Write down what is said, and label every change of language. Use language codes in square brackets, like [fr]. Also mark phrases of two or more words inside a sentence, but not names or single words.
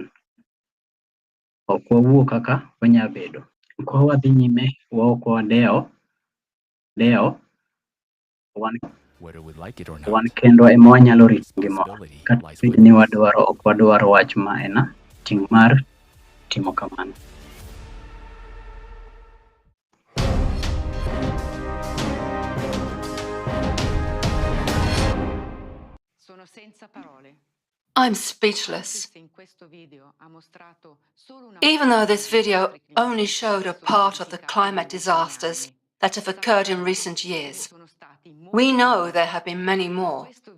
[luo] Ok wawuo kaka wanyabedo. Kwa wadhi nyime, ok wadewo, wan kendo ema wanyalo rito ngimawa. Kata bed ni wadwaro ok wadwar wach ma en ting' mar timo kamano. [en] I'm speechless. Even though this video only showed a part of the climate disasters that have occurred in recent years, we know there have been many more.